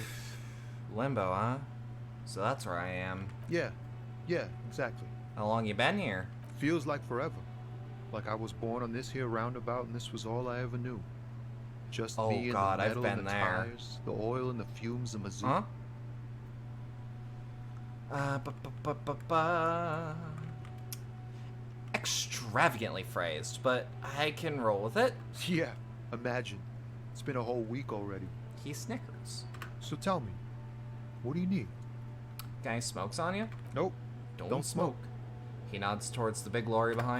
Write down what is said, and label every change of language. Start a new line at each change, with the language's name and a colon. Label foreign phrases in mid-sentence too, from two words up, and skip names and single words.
English: Limbo, huh? So that's where I am. Yeah, exactly. How long you been here? Feels like forever. Like I was born on this here roundabout and this was all I ever knew. Just Oh, me and God, the I've metal been and the there. tires, the oil and the fumes of Mizzou. Huh? Ba-ba-ba-ba-ba. Extravagantly phrased, but I can roll with it. Yeah, imagine. It's been a whole week already. He snickers. So tell me, what do you need? Guy smokes on you? Nope. Don't smoke. He nods towards the big lorry behind